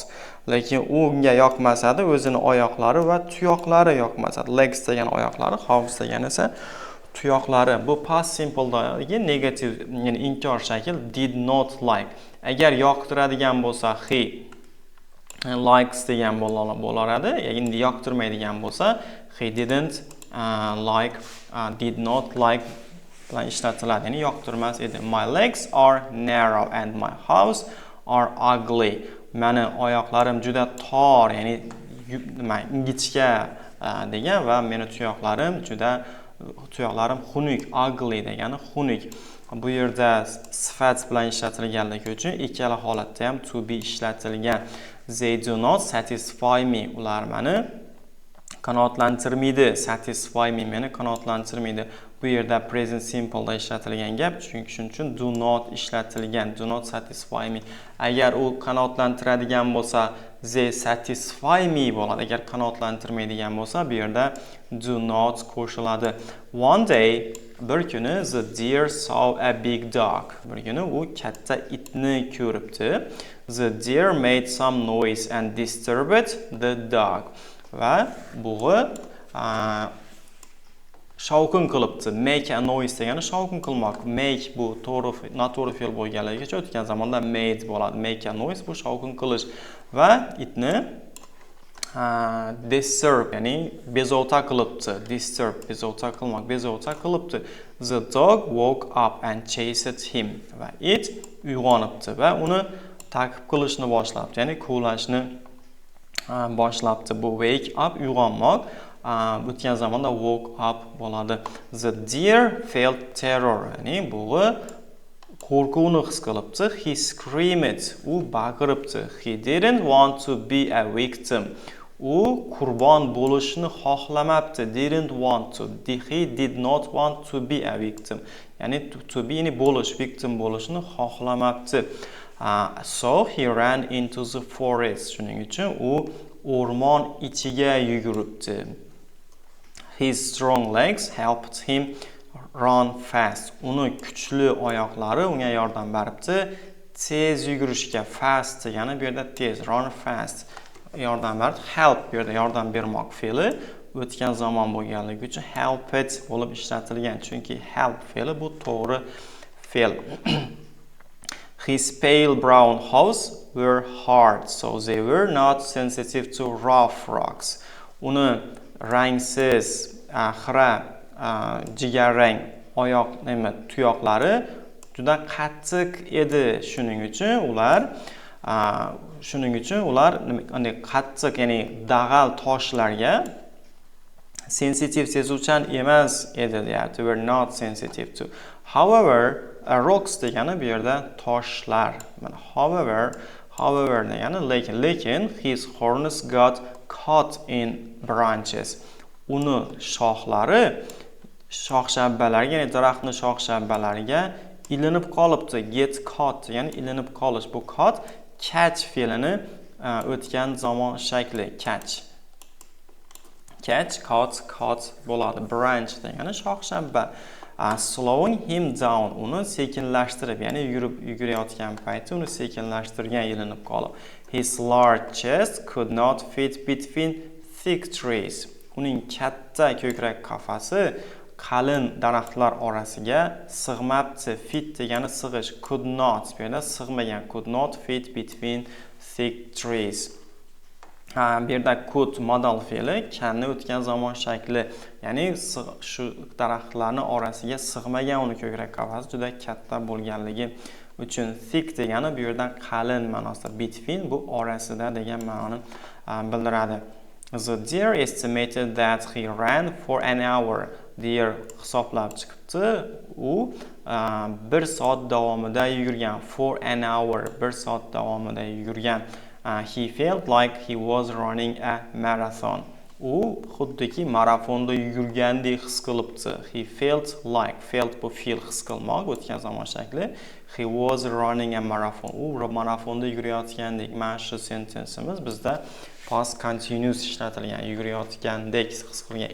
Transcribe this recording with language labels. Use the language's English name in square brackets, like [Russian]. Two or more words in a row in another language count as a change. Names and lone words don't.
[Uzbek] Lekin unga yoqmasadi, o'zini oyoqlari va tuyoqlari yoqmasadi. Legs degan oyoqlari, house degan esa tuyoqlari. Bu [English] past simple [Uzbek] dagi negative, ya'ni inkor shakl [English] did not like. [Uzbek] Agar yoqtiradigan bo'lsa [English] he likes [Uzbek] degan bo'laradi. Endi yoqtirmaydigan bo'lsa [English] he didn't like, did not like [Uzbek] bilan ishlatiladi. Ya'ni yoqtirmas edi. [English] My legs are narrow and my house are ugly. [Uzbek] Meni oyoqlarim juda tor, ya'ni ingichka degan va meni tuyoqlarim xunuk. Ugly degani xunuk. Bu yerda sifat bilan ishlatilganligi uchun ikkala holatda ham [English] to be [Uzbek] ishlatilgan. [English] They do not satisfy me. [Uzbek] Ular meni qanoatlantirmaydi. [English] Satisfy me [Uzbek] meni qanoatlantirmaydi. Bu yerda [English] present simple [Uzbek] da ishlatilgan gap, chunki shuning uchun [English] do not [Uzbek] ishlatilgan. [English] Do not satisfy me. [Uzbek] Agar u qanoatlantiradigan bo'lsa, [English] they satisfy me bo'ladi. [Uzbek] Agar qanoatlantirmaydigan bo'lsa, bu yerda [English] do not [Uzbek] qo'shiladi. [English] One day, [Uzbek] bir kuni [English] the deer saw a big dog. [Uzbek] Bir kuni u katta itni ko'ribdi. [English] The deer made some noise and disturbed the dog. [Uzbek] Va bug'i shovqin qilibdi. [English] Make a noise [Uzbek] degani shovqin qilmoq. Make bu noto'g'ri fe'l bo'lganligi uchun o'tgan zamonda made bo'ladi. [English] Make a noise [Uzbek] bu shovqin qilish va itni disturb, ya'ni bezovta qilibdi. Disturb bezovta qilmoq, bezovta qilibdi. [English] The dog woke up and chased him. [Uzbek] Va it uyg'onibdi va uni ta'qib qilishni boshlabdi, ya'ni quvlashni boshlabdi. Bu [English] wake up [Uzbek] uyg'onmoq. O'tgan zamonda [English] woke up [Uzbek] bo'ladi. [English] The deer felt terror, [Uzbek] ya'ni bug'i qo'rquvni his qilibdi. [English] He screamed, [Uzbek] u baqiribdi. [English] He didn't want to be a victim. [Uzbek] U qurbon bo'lishni xohlamabdi. [English] Didn't want to. He did not want to be a victim. [Uzbek] Ya'ni [English] to be [Uzbek] ni bo'lish, victim bo'lishni xohlamabdi. [English] So he ran into the forest. [Uzbek] Shuning uchun u o'rmon ichiga yuguribdi. [English] His strong legs helped him run fast. [Uzbek] Uni kuchli oyoqlari unga yordam beribdi. Tez yugurishga. Fast degani bu yerda tez, [English] run fast. [Uzbek] Yordam berdi. Help bu yerda yordam bermoq fe'li o'tgan zamon bo'lganligi uchun [English] help it [Uzbek] bo'lib ishlatilgan. Chunki help fe'li bu to'g'ri fe'l. [English] His pale brown hooves were hard, so they were not sensitive to rough rocks. [Uzbek] Uni rangsiz, xira, jigarrang oyoq tuyoqlari juda qattiq edi. Shuning uchun ular qattiq, ya'ni dag'al toshlarga sensitive, sezuvchan emas edi deyapti. [English] Were not sensitive to. However, rocks [Uzbek] degani bu yerda toshlar. [English] However [Uzbek] degani lekin [English] his horns got caught in branches. [Uzbek] Uni shoxlari shox-shabbalarga, ya'ni daraxtning shox-shabbalariga ilinib qolibdi. [English] Get caught [Uzbek] ya'ni ilinib qolish. Bu [English] caught catch [Uzbek] fe'lini o'tgan zamon shakli. [English] Catch, caught bo'ladi. [Uzbek] Branch degani shox-shabba. [English] Slowing him down, [Uzbek] uni sekinlashtirib, ya'ni yugurayotgan payti uni sekinlashtirgan, ilinib qolib. [English] His large chest could not fit between thick trees. [Uzbek] Uning katta ko'krak qafasi qalin daraxtlar orasiga sig'mabdi. Fit degani sig'ish. [English] Could not [Uzbek] bu yerda sig'magan. [English] Could not fit between thick trees. [Uzbek] Bu yerda could modal fe'li kanni o'tgan zamon shakli, ya'ni shu daraxtlarning orasiga sig'magan uni ko'krak qafasi juda katta bo'lganligi uchun. Thick degani bu yerda qalin ma'nosida. Between bu orasida degan ma'noni bildiradi. [English] The deer estimated that he ran for an hour. [Uzbek] Deer hisoblab chiqibdi. U 1 soat davomida yugurgan. [English] For an hour, [Uzbek] 1 soat davomida yugurgan. [English] He felt like he was running a marathon. [Uzbek] U xuddiki marafonda yugurgandek his qilibdi. [English] He felt [Uzbek] bu fe'l his qilmoq, o'tgan zamon shakli. [English] He was running a marathon. [Uzbek] U marafonda yugurayotgandek. Mana shu sentenceimiz bizda [English] past continuous [Uzbek] ishlatilgan, yugurayotgandek his qilgan.